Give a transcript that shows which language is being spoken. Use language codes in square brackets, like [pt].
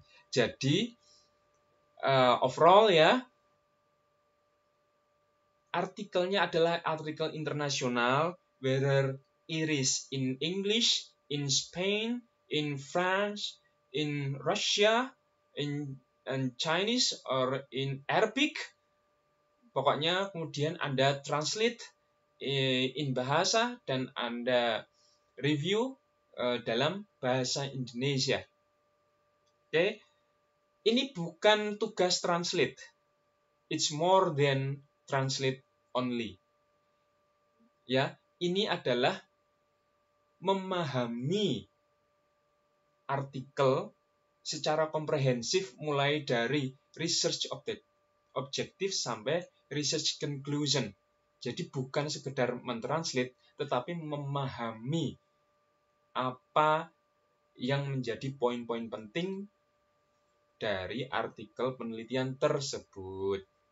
[en] Jadi, overall ya, [id] artikelnya adalah artikel internasional, [en] whether it is in English, in Spain, in France, in Russia, in Chinese, or in Arabic. [id] Pokoknya kemudian Anda [en] translate in bahasa [id] dan Anda review dalam bahasa Indonesia. Oke, ini bukan tugas translate. [en] It's more than translate only. [id] Ya, ini adalah memahami artikel secara komprehensif mulai dari research objektif sampai research conclusion. Jadi bukan sekedar mentranslate, tetapi memahami apa yang menjadi poin-poin penting dari artikel penelitian tersebut.